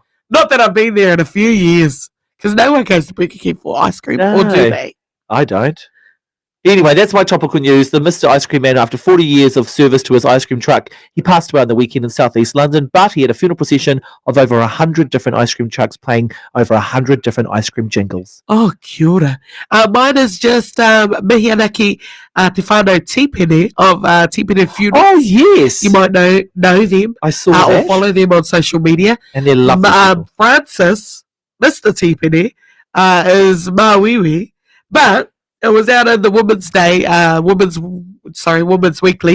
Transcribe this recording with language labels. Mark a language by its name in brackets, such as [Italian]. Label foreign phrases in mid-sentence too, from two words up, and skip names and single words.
[English] Not that I've been there in a few years, because no one goes to Burger King for ice cream, or do they? I don't. Anyway, that's my topical news. The Mr. Ice Cream Man, after 40 years of service to his ice cream truck, he passed away on the weekend in southeast London, but he had a funeral procession of over 100 different ice cream trucks playing over 100 different ice cream jingles. Oh, kia ora. Mine is just [Māori] mihi anaki te whānau Tipene [English] of Tipene Funerals. Oh, yes. You might know them. I saw that. Or follow them on social media. And they're lovely. Francis, Mr. Tipene, is Mawiwi, but it was out on the Women's Day, Women's Weekly.